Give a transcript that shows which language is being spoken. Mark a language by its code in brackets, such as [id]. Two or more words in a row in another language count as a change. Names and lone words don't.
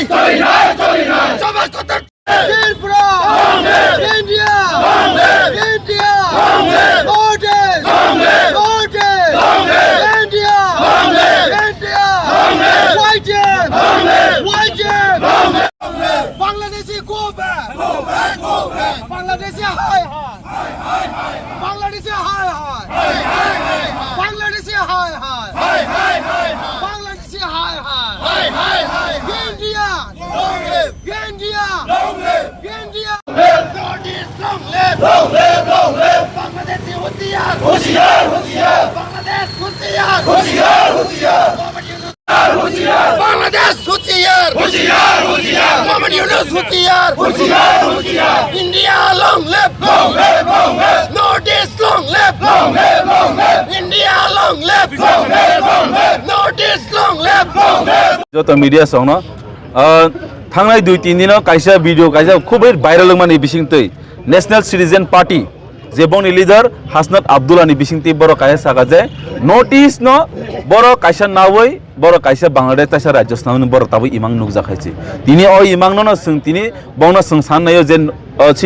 [en] Coba kota. Tripura, India, India, Northeast, India, YJM, Bangladeshi go back, Bangladeshi high. Bangladesh high. Bangladesh high. Bangladesh high. India. India. Northeast long live. Bangladesh hutiyar. Bangladesh hutiyar. Bangladesh hutiyar. Muhammad Yunus hutiyar. India long live. Northeast long live. India long live. Northeast long live. [brx] যত মিডিয়া সং ন थांनाय 2-3 दिनाव कायसा भिडिअ कायसा खुबै भाइरल माने बिसिंतै नेशनल सिटिजेन पार्टी जेबोंनि लिडार हासनात आब्दुल्लानि बिसिंतै बर कायसा सागा जे नर्थ ईस्ट न बर कायसा नावै बर कायसा बांग्लादेश तायसा राजस्थान बर ताबो इमां नुक जाखायसि तिनि अ इमां न सों तिनि बंना सों साननाय जे सिनि